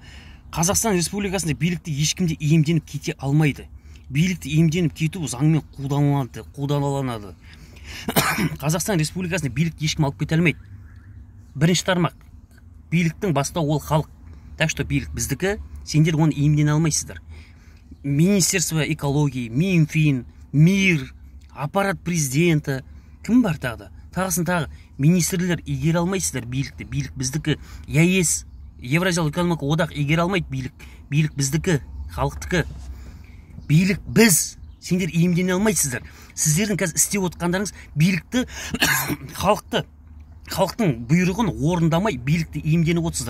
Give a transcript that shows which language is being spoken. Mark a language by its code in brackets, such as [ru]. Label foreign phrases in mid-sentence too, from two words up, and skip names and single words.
[kk] Қазақстан Республикасында билікті ешкімде иемденіп кете алмайды. Билікті иемденіп кету заңмен қудаланады. Қазақстан Республикасында билікті ешкім алып кете алмайды. 1-ші тармақ. Биліктің бастауы ол халық. [ru] Так что [kk] билік біздікі, сендер оны иемдене алмайсыздар. [ru] Министерство экологии, Минфин, МИР, аппарат президента, [kk] кім бар тағы? Тағысын тағы министрлер игере алмайсыздар билікті. Билік біздікі. ЕС, Евразиялық экономикалық одақ игере алмайды билік. Билік біздікі, халықтікі. Билік біз, сендер иемдене алмайсыздар. Сіздердің қазір істеп отқандарыңыз билікті, халықтың бұйрығын орындамай билікті иемденіп отырсыздар.